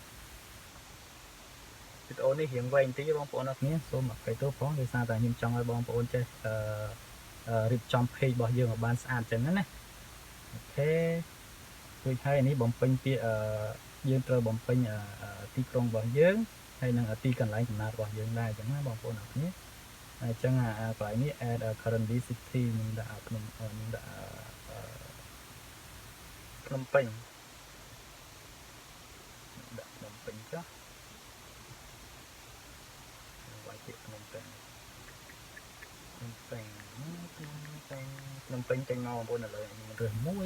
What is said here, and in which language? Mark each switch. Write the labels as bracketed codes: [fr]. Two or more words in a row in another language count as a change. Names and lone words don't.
[km] វីដេអូនេះរៀងវែងតិចបងប្អូនអរគ្នាសូមអភ័យទោសផងដោយសារតែខ្ញុំចង់ឲ្យបងប្អូនចេះរៀបចំ page របស់យើងឲ្យបានស្អាតចឹងណាអូខេរួចហើយនេះបំពេញពាក្យយើងត្រូវបំពេញទីក្រុងរបស់យើងហើយនឹងទីកន្លែងកំណើតរបស់យើងដែរចឹងណាបងប្អូនអរគ្នាអញ្ចឹងកន្លែងនេះ [en] add currently city [km] ខ្ញុំដាក់ភ្នំពេញ ដាក់ភ្នំពេញចុះវាយពាក្យភ្នំពេញចេញមកបងប្អូនឥឡូវខ្ញុំរើសមួយ